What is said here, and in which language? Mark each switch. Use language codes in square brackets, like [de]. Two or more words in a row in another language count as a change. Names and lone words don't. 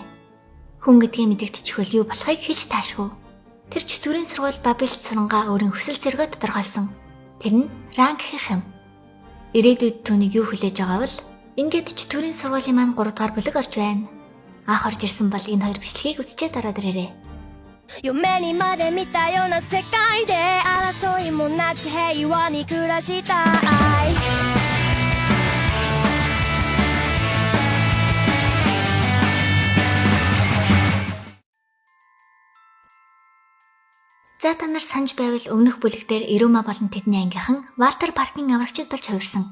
[mn] Хүн гэдгийг мэдэгдчихвэл юу болохыг хэлж таашгүй. Тэр чөтгөрийн сургууль Бабилд сурангаа өөрийн хүсэл зоригоо тодорхойлсон. Тэр нь ранк гэх юм. Ирээдүйд түүнийг юу хүлээж байгаа бол ингээд чөтгөрийн сургуулийн маань 3 дугаар бүлэг орж байна. Анх орж ирсэн бол энэ хоёр бичлэгийг үзчихэд ороод ирээрэй. [ja] 夢にまで見たような世界で争いもなく平和に暮らしたい [mn] За та нар санаж байвал өмнөх бүлэгдэр Ирума болон тэдний ангийнхан Валтер паркын аврагчид болж хувирсан.